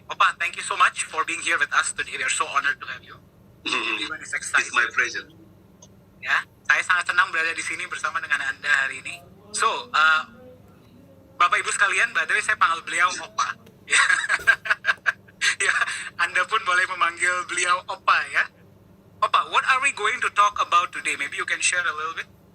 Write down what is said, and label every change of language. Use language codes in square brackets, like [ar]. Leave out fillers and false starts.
[en] Opa, thank you so much for being here with us today. We are so honored to have you. Everyone is excited. It's my pleasure. [id] Ya, saya sangat senang berada di sini bersama dengan Anda hari ini. So, Bapak Ibu sekalian, [en] by the way, [id] saya panggil beliau Opa. Ya, Anda pun boleh memanggil beliau Opa ya. [en] Opa, what are we going to talk about today? Maybe you can share a little bit.